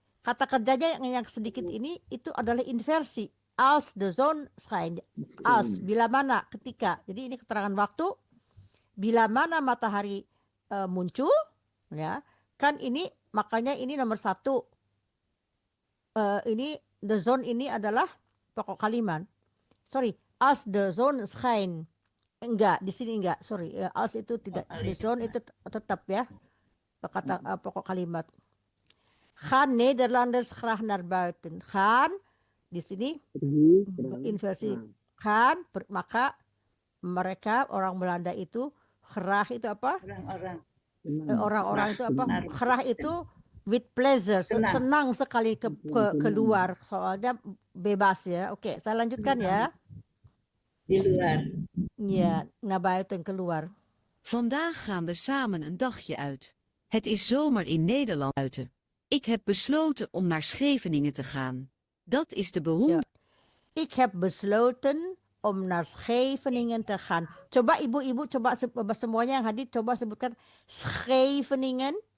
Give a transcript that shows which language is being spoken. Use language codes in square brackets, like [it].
[id] Kata kerjanya yang sedikit ini itu adalah inversi. [nl] Als de zon schijnt. Als [id] bila mana, ketika. Jadi ini keterangan waktu. Bila mana matahari muncul, ya. Kan ini makanya ini nomor 1. Ini the zone ini adalah pokok kalimat. [nl] Sorry, als de zon schijnt. [id] Enggak, di sini enggak. Sorry, als itu tidak. The zone itu tetap ya. Kata pokok kalimat. [nl] Gaan Nederlanders graag naar buiten. [id] Gaan di sini inversi. Gaan maka mereka orang Belanda itu graag itu apa? Orang-orang itu apa? Graag itu [en] with pleasure, [id] senang sekali keluar, soalnya bebas ya. Oke, saya lanjutkan ya. Di luar. [nl] Ja, naar buiten keluar. Vandaag gaan we samen een dagje uit. Het is zomer in Nederland buiten. Ik heb besloten om naar Scheveningen te gaan. Dat is de beroemde... Ik heb besloten om naar Scheveningen te gaan. [id] Coba ibu-ibu, coba semuanya yang hadir, coba sebutkan Scheveningen.